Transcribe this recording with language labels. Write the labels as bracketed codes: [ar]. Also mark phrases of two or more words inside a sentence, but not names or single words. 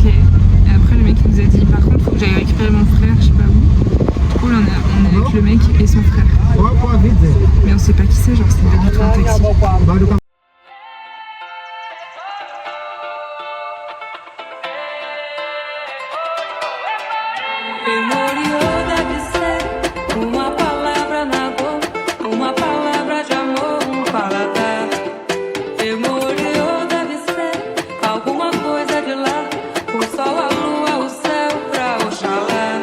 [fr] Et après, le mec il nous a dit par contre, faut que j'aille récupérer mon frère, je sais pas où. Du coup, là, on est avec le mec et son frère. Mais on sait pas qui c'est, genre, c'était pas du tout un taxi. [pt] Memoriou deve ser uma palavra na boca, uma palavra de amor, paladar. Memoriou deve ser alguma coisa de lá, o sol, a lua, o céu pra Oxalá.